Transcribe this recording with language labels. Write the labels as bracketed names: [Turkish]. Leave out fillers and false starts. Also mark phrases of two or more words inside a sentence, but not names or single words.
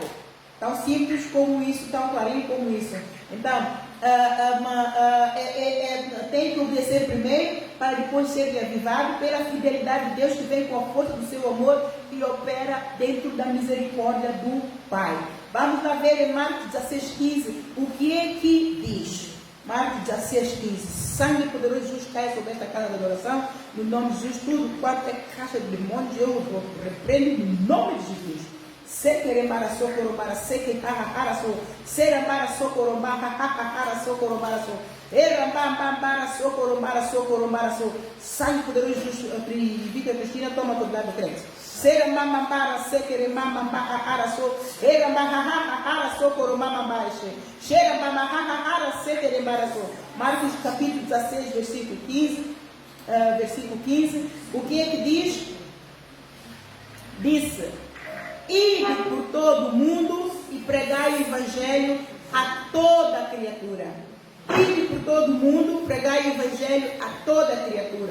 [Portuguese] Tão simples como isso, tão clarinho como isso. Então, tem que obedecer primeiro, para depois ser reavivado pela fidelidade de Deus, que vem com a força do seu amor e opera dentro da misericórdia do Pai. Vamos lá ver em Marcos 16:15, o que é que diz? Marcos 16:15, sangue poderoso de Jesus cai sobre esta casa de adoração, no nome de Jesus, tudo quanto é caixa de demônios, eu repreendo no nome de Jesus. Sequeremara socoromara, sequetarra so, serambara socoromara, hahaha socoromara so, erambambara socoromara so, sangue poderoso de Jesus, Vitor Cristina, toma todo lado do crente. Serambambara, sequeremambara so, erambambara socoromara, xerambambara, sequeremara so. Marcos capítulo 16, versículo 15, o que é que diz? Disse: ide por todo o mundo e pregai o evangelho a toda criatura. Ide por todo o mundo, pregai o evangelho a toda criatura.